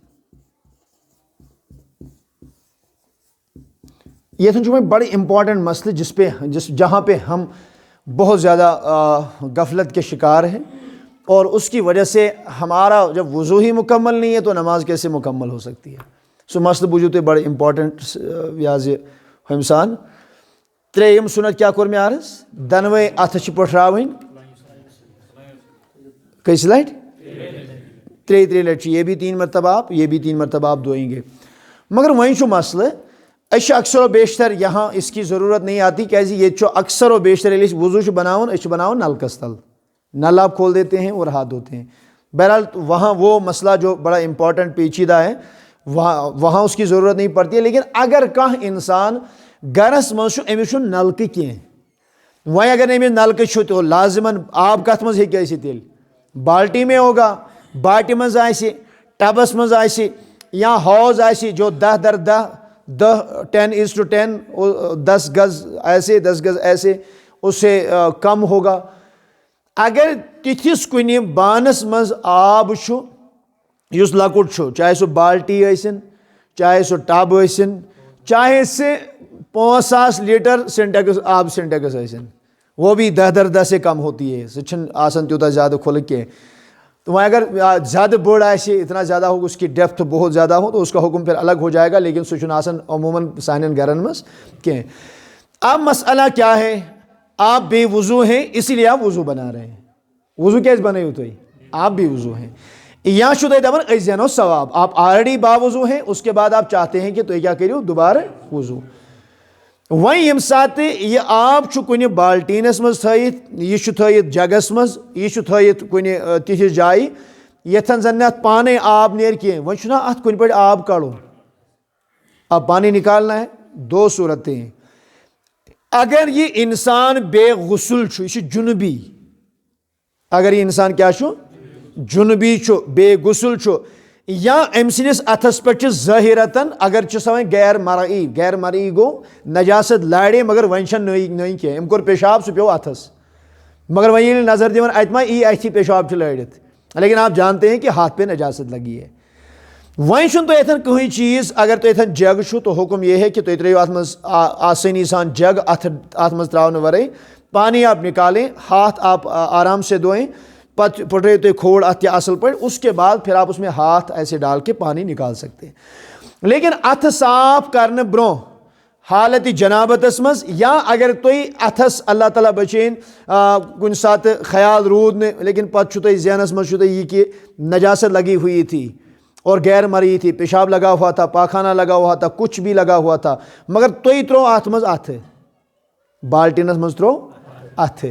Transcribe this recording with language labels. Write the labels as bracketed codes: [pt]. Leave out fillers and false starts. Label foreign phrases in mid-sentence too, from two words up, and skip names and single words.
[ur] یہ تو بڑی امپورٹنٹ مسئلہ جہاں پہ ہم بہت زیادہ غفلت کے شکار ہیں، اور اس کی وجہ سے ہمارا جب وضو ہی مکمل نہیں ہے تو نماز کیسے مکمل ہو سکتی ہے. [ks] سو مسئلہ بوجھو تو بڑے امپورٹنٹ یہ ہمسان. ترٛیٚیِم سنت کیا کوٚر مےٚ عرض؟ دنوے اتھٕ چھِ پٔٹھراوٕنۍ کٔژِ لٹہِ؟ 3 لٹہِ. [ur] یہ بھی 3 مرتبہ آپ، یہ بھی 3 مرتبہ آپ دھوئیں گے. [ks] مگر وۄنۍ چھُ مسئلہ، أسۍ اکثر و بیشتر [ur] یہاں اس کی ضرورت نہیں آتی، [ks] کیازِ ییٚتہِ چھُ اکثر و بیشتر ییٚلہِ أسۍ وضو چھِ بناوان، أسۍ چھِ بناوان نلکس تل، [ur] نل آپ کھول دیتے ہیں اور ہاتھ دھوتے ہیں. بہرحال وہاں وہ مسئلہ جو بڑا امپورٹنٹ پیچیدہ ہے وہاں اس کی ضرورت نہیں پڑتی ہے. [ks] لیکن اگر کانٛہہ انسان گرس منٛز چھُ، أمِس چھُنہٕ نلکہٕ کینٛہہ، وۄنۍ اگر نہٕ أمِس نلکہٕ چھُ تو لازمن آب کتھ منٛز ہیٚکہِ ٲسِتھ تیٚلہِ؟ [ur] بالٹی میں ہوگا، [ks] باٹہِ منٛز آسہِ، ٹبس منٛز آسہِ، یا حوض آسہِ [ur] جو 10:10 10 گز ایسے 10 گز ایسے، اس سے کم ہوگا. [ks] اگر تِتھِس کُنہِ بانس منٛز آب چھُ یُس لۄکُٹ چھُ، چاہے سُہ بالٹی ٲسِن، چاہے سُہ ٹب ٲسِن، چاہے سُہ 5000 لیٹر سینٹیکس آب سینٹیکس ٲسِن، [ur] وہ بھی 10 سے کم ہوتی ہے، [ks] سُہ چھُنہٕ آسان تیوٗتاہ زیادٕ کھُلہٕ کینٛہہ. تو وۄنۍ اگر زیادہ بٔڑ آسہِ، [ur] اتنا زیادہ ہو، اس کی ڈیپتھ بہت زیادہ ہو، تو اس کا حکم پھر الگ ہو جائے گا، لیکن [ks] سُہ چھُنہٕ آسان عموماً سانٮ۪ن گرن منٛز کینٛہہ. [ur] اب مسئلہ کیا ہے؟ آپ بے وضو ہیں، اسی لیے آپ وضو بنا رہے ہیں. [ks] وضو کیٛازِ بنٲیِو تُہۍ؟ [ur] آپ بھی وضو ہیں، [ks] یا چھُو تۄہہِ دپان أسۍ زینو ثواب. [ur] آپ آلریڈی باوضو ہیں، اس کے بعد آپ چاہتے ہیں کہ [ks] تُہۍ کیٛاہ کٔرِو؟ دوبارٕ وضو. وۄنۍ ییٚمہِ ساتہٕ یہِ آب چھُ کُنہِ بالٹیٖنس منٛز تھٲیِتھ، یہِ چھُ تھٲیِتھ جگس منٛز، یہِ چھُ تھٲیِتھ کُنہِ تِتھِس جایہِ ییٚتھن زن نہٕ اتھ پانے آب نیرِ کینٛہہ. وۄنۍ چھُنہ اتھ کُنہِ پٲٹھۍ آب کڑُن، [ur] اب پانی نکالنا ہے. [ks] 2 صورتیں ہیں. اگر یہ انسان بے غسل چھُ، یہ چھُ جنبی، اگر یہ انسان کیا چھُ؟ جنبی چھُ، بے غسل چھُ، یا أمۍ سٕنٛدِس اتھس پٮ۪ٹھ چھِ ظٲہِرتن، اگر چھِ سۄ وۄنۍ غیر مرئی گوٚو، نجاست لاڑے مگر وۄنۍ چھنہٕ نٔے کینٛہہ، أمۍ کوٚر پیشاب سُہ پیوٚو اتھس، مگر وۄنۍ ییٚلہِ نظر دِوان اتہِ ما ای اتھی پیشاب چھُ لٲڑِتھ، [ur] لیکن آپ جانتے ہیں کہ ہاتھ پہ نجاست لگی ہے. [ks] وۄنۍ چھُنہٕ تۄہہِ اتھن کٕہٕنۍ چیٖز، اگر تۄہہِ اتھن جگ چھُ تو حکم یہ ہے کہ تُہۍ ترٲیِو اتھ منٛز آسٲنی سان جگ، اتھ منٛز تراونہٕ ورٲے، [ur] پانی آپ نکالیں، ہاتھ آپ آرام سے دھوئیں، [ks] پتہٕ پھٹرٲیِو تُہۍ کھوڑ اتھ کیا اصل پٲٹھۍ، [ur] اس کے بعد پھر آپ اس میں ہاتھ ایسے ڈال کے پانی نکال سکتے ہیں. [ks] لیکن اتھٕ صاف کرنہٕ برونٛہہ حالت جنابتس منٛز، یا اگر تُہۍ اتھس اللہ تعالیٰ بچٲیِن کُنہِ ساتہٕ خیال روٗد نہٕ، لیکن پتہٕ چھُ تۄہہِ ذہنس منٛز چھُ تۄہہِ یہِ [ur] کہ نجاست لگی ہوئی تھی اور غیر مرئی تھی، پیشاب لگا ہوا تھا، [ks] پاخانہ لگا ہوا تھا، کچھ بھی لگا ہوا تھا، مگر تُہۍ ترٛوو اتھ منٛز اتھٕ، بالٹیٖنس منٛز ترٛوو اتھٕ.